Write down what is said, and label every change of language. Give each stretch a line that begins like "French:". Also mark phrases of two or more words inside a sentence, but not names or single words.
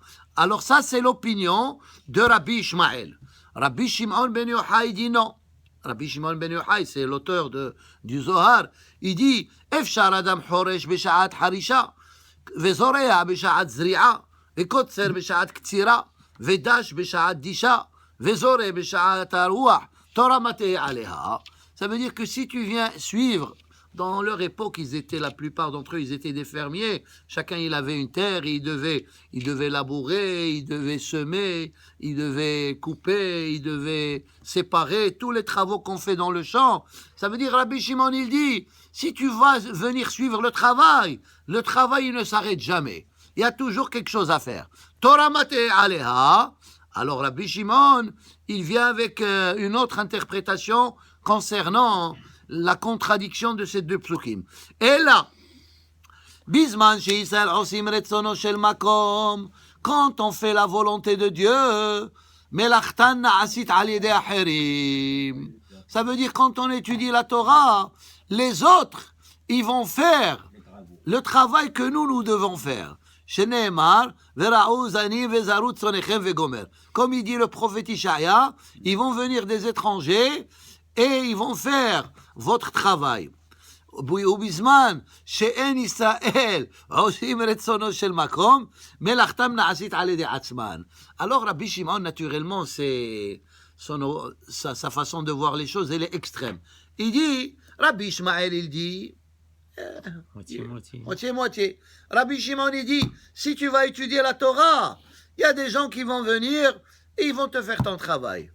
French: Alors ça c'est l'opinion de Rabbi Ishmael. Rabbi Shimon ben Yochai dit non. Rabbi Shimon ben Yochai, c'est l'auteur du Zohar, il dit
Hebrew: אפשר אדם חורש בשעת חרישה, וזורע בשעת זריעה, וקוצר בשעת קצירה, ודש בשעת דישה, וזורה בשעת הרוח, תורה מה תהא עליה.
French: Ça veut dire que si tu viens suivre, dans leur époque, la plupart d'entre eux, ils étaient des fermiers. Chacun, il avait une terre, il devait labourer, il devait semer, il devait couper, il devait séparer, tous les travaux qu'on fait dans le champ. Ça veut dire, Rabbi Shimon, il dit, si tu vas venir suivre le travail, il ne s'arrête jamais. Il y a toujours quelque chose à faire.
Hebrew: תורה מה תהא עליה.
French: Alors, Rabbi Shimon, il vient avec une autre interprétation concernant la contradiction de ces deux psukim. Et là,
Hebrew: בזמן שישראל עושים רצונו של מקום,
French: quand on fait la volonté de Dieu,
Hebrew: מלאכתן נעשית על ידי אחרים.
French: Ça veut dire quand on étudie la Torah, les autres, ils vont faire le travail que nous devons faire.
Hebrew: שנאמר, ורעו זני וזרו צאנכם וגומר.
French: Comme il dit le prophète Ishaïa, ils vont venir des étrangers et ils vont faire votre travail.
Hebrew: ובזמן שאין ישראל עושים רצונו של מקום, מלאכתם נעשית על ידי עצמן.
French: Alors Rabbi Shimon, naturellement, sa façon de voir les choses, elle est extrême. Il dit, Rabbi Ishmael, il dit, moitié. Rabbi Shimon, il dit, si tu vas étudier la Torah, il y a des gens qui vont venir et ils vont te faire ton travail.